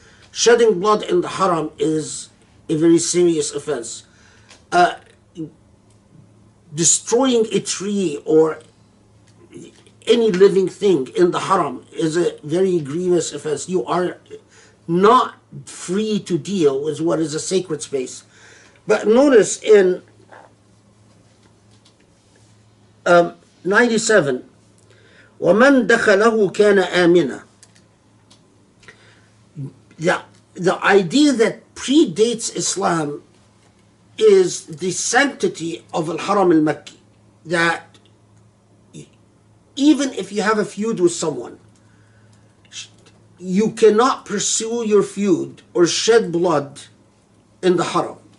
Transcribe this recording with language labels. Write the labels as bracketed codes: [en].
[en] Shedding blood in the haram is a very serious offense. Destroying a tree or any living thing in the haram is a very grievous offense. You are not free to deal with what is a sacred space. But notice in 97, [ar] وَمَنْ دَخَلَهُ كَانَ آمِنًا. [en] The idea that predates Islam is the sanctity of Al-Haram al-Makki, that even if you have a feud with someone, you cannot pursue your feud or shed blood in the haram.